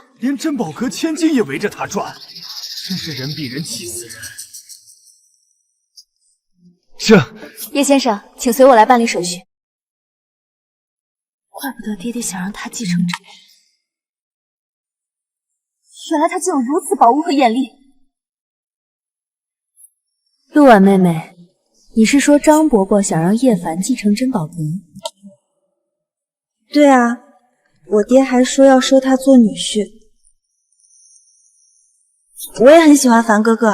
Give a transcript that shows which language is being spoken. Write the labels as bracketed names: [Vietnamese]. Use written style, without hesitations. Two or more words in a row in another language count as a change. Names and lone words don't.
[Chinese] 連珍寶閣千金也圍着他轉，真是人比人氣死人。葉先生，請隨我來辦理手續。怪不得爹爹想讓他繼承這個，原來他竟有如此寶物和眼力。陸婉妹妹， 你是说张伯伯想让叶凡继承珍宝阁？对啊，我爹还说要收他做女婿。我也很喜欢凡哥哥。